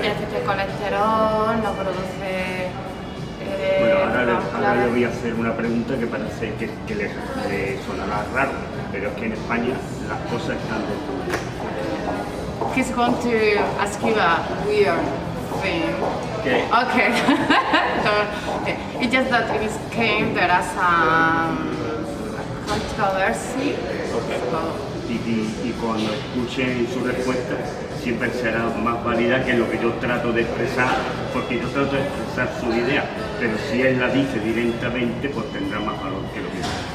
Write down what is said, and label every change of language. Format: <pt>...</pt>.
<es>tiene efecto de colesterol, no produce... Bueno, ahora le voy a hacer una pregunta que parece que le sonará raro, pero es que en España las cosas están de</es> <en>He's going to ask you a weird thing. Okay. Okay. Okay. It's just that in Spain there is controversy. Okay.</en> <es>y cuando escuchen su respuesta siempre será más válida que lo que yo trato de expresar, porque yo trato de expresar su idea, pero si él la dice directamente, pues tendrá más valor que lo que yo.</es>